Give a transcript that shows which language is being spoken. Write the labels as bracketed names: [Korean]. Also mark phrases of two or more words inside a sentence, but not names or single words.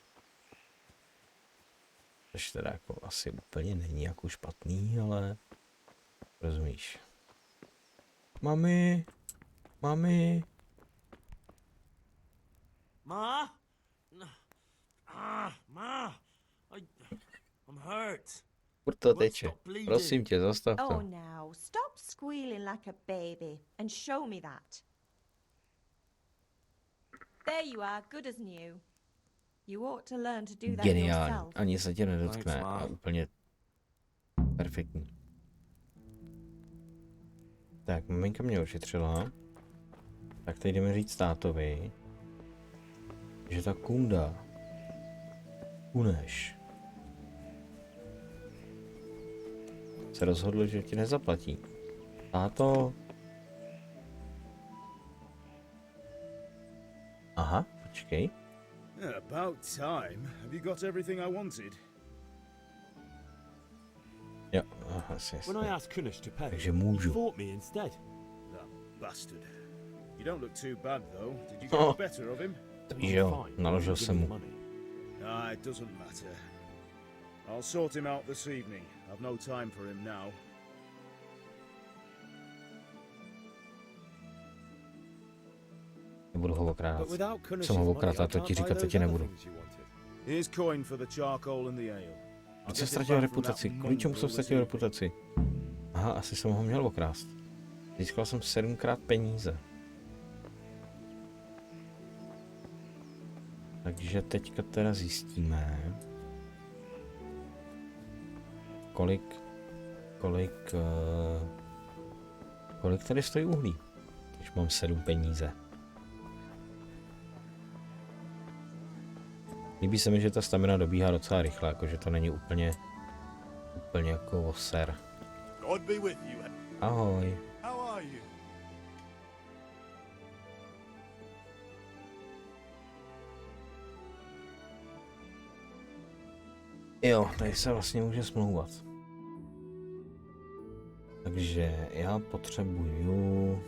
[Czech] Což teda jako asi úplně není jako špatný, ale... Rozumíš. Mami! Mami! [English] Ma? Ma! I'm hurt. [Czech] Furt to teče. Prosím tě, zastav to. [English] Oh, now, stop squealing like a baby and show me that. There you are, good as new. You ought to learn to do that [Czech] Geniální. [English] yourself. [Czech] Ani se tě nedotkne. [English] Thanks, [Czech] A [English] Ma. [Czech] úplně perfektní. Tak, maminka mě ošetřila. Tak teď jdeme říct tátovi, že ta kunda Kuneš se rozhodl, že ti nezaplatí. Táto. Aha, počkej. [English] About time. Have you got everything I wanted? [Czech] Jo, asi [English] When I [Czech] jasně. [English] asked Kunish to pay, [Czech] Takže [English] he [Czech] můžu. [English] fought me instead. That bastard. You don't look too bad, though. Did you get Oh. the better of him? [Czech] To víš, jo, [English] Fine, [Czech] naložil [English] give [Czech] jsem [English] me [Czech] mu. [English] the money. Ah, it doesn't matter. I'll sort him out this evening. I've no time for him now. [Czech] Nebudu ho okrádat. [English] But without Kunish's [Czech] Jsem ho [English] money, [Czech] okrádat, [English] I [Czech] to [English] can't [Czech] ti [English] buy [Czech] říkat, to [English] those [Czech] ti [English] other [Czech] nebudu. [English] things you wanted. Here's coin for the charcoal and the ale. I'll [Czech] Proč [English] get [Czech] jsem [English] it [Czech] ztratil [English] back from that [Czech] reputaci? Kvůli čemu jsem [English] mongrel [Czech] ztratil [English] this evening. [Czech] reputaci? Aha, asi jsem ho měl okrást. Získal jsem 7krát peníze. Takže teďka teda zjistíme, kolik tady stojí uhlí, když mám 7 peníze. Líbí se mi, že ta stamina dobíhá docela rychle, jakože to není úplně jako oser. [English] God be with you. [Czech] Ahoj. [English] How are you? [Czech] Jo, tady se vlastně může smlouvat. Takže já potřebuju...